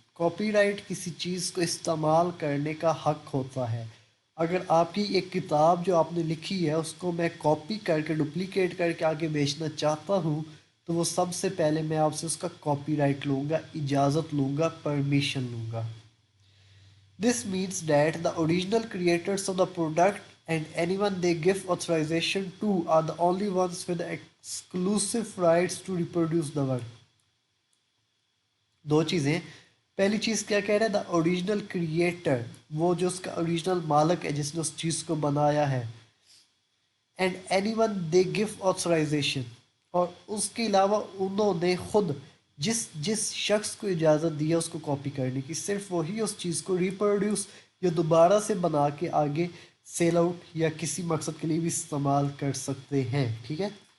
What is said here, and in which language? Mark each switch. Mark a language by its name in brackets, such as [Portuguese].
[Hindi] Copyright किसी चीज़ को इस्तेमाल करने का हक होता है। अगर आपकी एक किताब जो आपने लिखी है उसको मैं कॉपी करके डुप्लीकेट करके आगे बेचना चाहता हूँ, तो वो सबसे पहले मैं आपसे उसका कॉपीराइट लूँगा, इजाज़त लूँगा, परमिशन लूँगा। [English] This means that the original creators of the product and anyone they give authorization to are the only ones with the exclusive rights to reproduce the work. [Hindi] दो चीज़ें। पहली चीज़ क्या कह रहा है? [English] the original creator, [Hindi] वो जो उसका ओरिजिनल मालिक है जिसने उस चीज़ को बनाया है। [English] and any one they give authorization, [Hindi] और उसके अलावा उन्होंने खुद जिस जिस शख्स को इजाज़त दी है उसको कॉपी करने की, सिर्फ वही उस चीज़ को रिप्रोड्यूस या दोबारा से बना के आगे सेल आउट या किसी मकसद के लिए भी इस्तेमाल कर सकते हैं, ठीक है।